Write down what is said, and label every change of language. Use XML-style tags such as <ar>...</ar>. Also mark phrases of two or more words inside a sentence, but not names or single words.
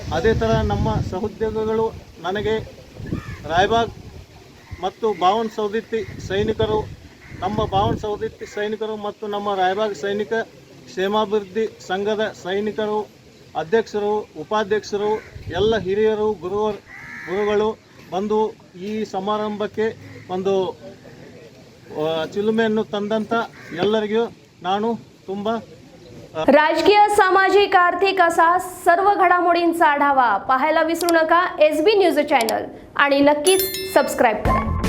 <kn>ಅದೇ ಥರ ನಮ್ಮ ಸಹೋದ್ಯೋಗಿಗಳು ನನಗೆ ರಾಯಬಾಗ್ ಮತ್ತು ಬಾವನ್ ಸೌದಿತ್ತಿ ಸೈನಿಕರು, ನಮ್ಮ ಬಾವನ್ ಸೌದಿತ್ತಿ ಸೈನಿಕರು ಮತ್ತು ನಮ್ಮ ರಾಯಬಾಗ್ ಸೈನಿಕ ಕ್ಷೇಮಾಭಿವೃದ್ಧಿ ಸಂಘದ ಸೈನಿಕರು, ಅಧ್ಯಕ್ಷರು, ಉಪಾಧ್ಯಕ್ಷರು, ಎಲ್ಲ ಹಿರಿಯರು, ಗುರುಗಳು ಬಂದು ಈ ಸಮಾರಂಭಕ್ಕೆ ಒಂದು ಚಿಲುಮೆಯನ್ನು ತಂದಂಥ ಎಲ್ಲರಿಗೂ ನಾನು ತುಂಬ</kn> <mr>राजकीय, सामाजिक, आर्थिक असा सर्व घडामोडींचा आढावा पाहायला विसरू नका SB न्यूज चॅनल आणि नक्कीच सबस्क्राईब करा.</mr>